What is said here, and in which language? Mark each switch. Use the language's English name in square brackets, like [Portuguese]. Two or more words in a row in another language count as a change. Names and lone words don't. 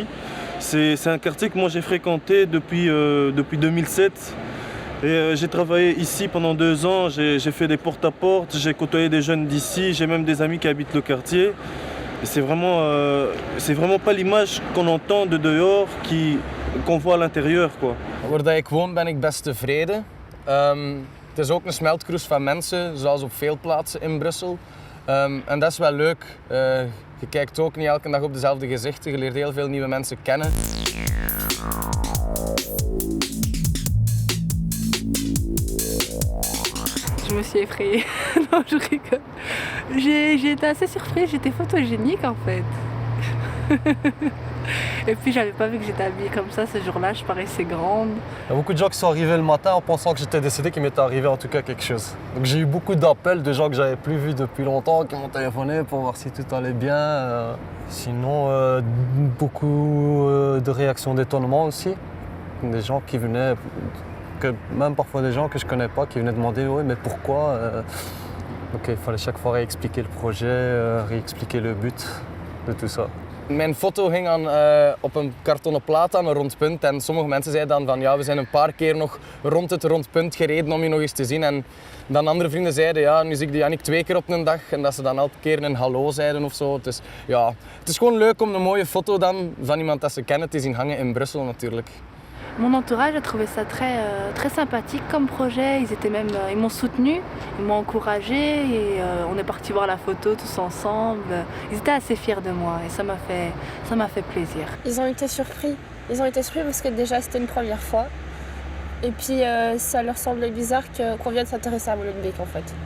[French] C'est un quartier que moi j'ai fréquenté depuis 2007. Et j'ai travaillé ici pendant 2 ans, j'ai fait des porte-à-porte, j'ai côtoyé des jeunes d'ici, j'ai même des amis qui habitent le quartier. Et c'est vraiment pas l'image qu'on entend de dehors qu'on voit à l'intérieur, quoi. [Dutch] Waar ik woon ben ik best tevreden. Het is ook een smeltkroes van mensen, zoals op veel plaatsen in Brussel. En dat is wel leuk. Je kijkt ook niet elke dag op dezelfde gezichten, je leert heel veel nieuwe mensen kennen. [French] Je me suis effrayée. Non, je rigole. J'ai été assez surprise, j'étais photogénique en fait. Et puis j'avais pas vu que j'étais habillée comme ça ce jour-là, je paraissais grande. Il y a beaucoup de gens qui sont arrivés le matin en pensant que j'étais décédé, qu'il m'était arrivé en tout cas quelque chose. Donc j'ai eu beaucoup d'appels de gens que j'avais plus vus depuis longtemps, qui m'ont téléphoné pour voir si tout allait bien. Sinon, beaucoup de réactions d'étonnement aussi. Des gens qui venaient, même parfois des gens que je connais pas, qui venaient demander oui, mais pourquoi. Donc il fallait chaque fois réexpliquer le projet, réexpliquer le but de tout ça. [Dutch] Mijn foto hing op een kartonnen plaat aan een rondpunt en sommige mensen zeiden dan van ja, we zijn een paar keer nog rond het rondpunt gereden om je nog eens te zien. En dan andere vrienden zeiden ja, nu zie ik die Yannick 2 keer op een dag en dat ze dan elke keer een hallo zeiden of zo. Dus ja, het is gewoon leuk om een mooie foto dan van iemand dat ze kennen te zien hangen in Brussel natuurlijk. [French] Mon entourage a trouvé ça très sympathique comme projet. Ils m'ont soutenu, ils m'ont encouragé et on est parti voir la photo tous ensemble. Ils étaient assez fiers de moi et ça m'a fait plaisir. Ils ont été surpris. Ils ont été surpris parce que déjà c'était une première fois. Et puis ça leur semblait bizarre qu'on vienne s'intéresser à Molenbeek en fait.